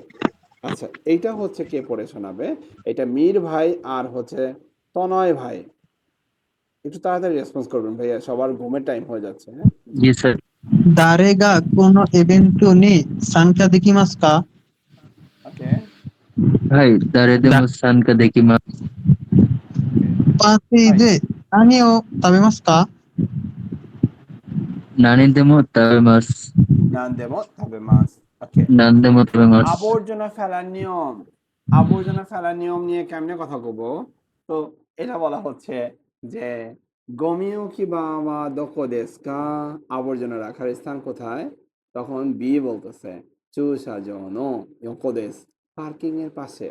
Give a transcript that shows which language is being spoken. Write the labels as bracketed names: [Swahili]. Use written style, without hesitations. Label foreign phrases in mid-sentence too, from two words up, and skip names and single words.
[Bangla] আচ্ছা, এইটা হচ্ছে কে পড়ে শোনাবে? এটা মীর ভাই আর হচ্ছে তনয় ভাই। একটু তাড়াতাড়ি রেসপন্স করবেন ভাইয়া, সবার ঘুমের টাইম হয়ে যাচ্ছে। হ্যাঁ, [Japanese] じ、ス。誰が この イベント に 参加 できます か? [Bangla] ওকে, [Japanese] はい。誰でも参加できます。 [Bangla] ওকে, [Japanese] パーティー [Bangla] ফাইন। [Japanese] で何を食べますか？何でも食べます。何 でも 食べ ます. ওকে, 何でも食べます。 [Bangla] আবর্জনা ফেলার নিয়ম। আবর্জনা ফেলার নিয়ম নিয়ে কেমনে কথা বলব? তো এটা বলা হচ্ছে যে [Japanese] ゴミ置き 場は どこ です か? [Bangla] আবর্জনা রাখার স্থান কোথায়? তখন বি বলতেছে [Japanese] 駐車場の 横 です, [Bangla] পার্কিং এর পাশে।